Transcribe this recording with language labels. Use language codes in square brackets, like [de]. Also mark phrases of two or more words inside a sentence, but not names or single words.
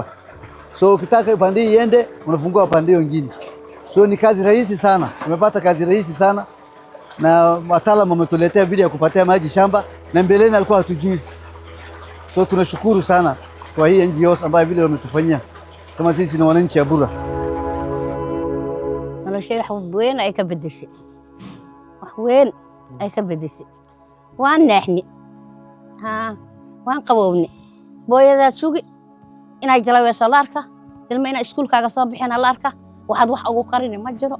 [sw] So ukitaka upande hii iende unafungua upande hiyo nyingine. So ni kazi rahisi sana. Tumepata kazi rahisi sana. Na wataalamu wametuletea vile ya kupatia maji shamba, na mbeleni alikuwa hatujui. So tunashukuru sana kwa hii NGOs ambayo vile wametufanyia kama sisi ni wananchi ya Bura. [so] noloshay wax weyn ay ka bedeshay. Wax weyn ay ka bedeshay. Waan naaxni. Waan qabowni. Booyada sugi inay jalaweyso laarka, ilma ina iskuulkaaga soo bixin laarka, waxaad wax ugu qarin ma jiro.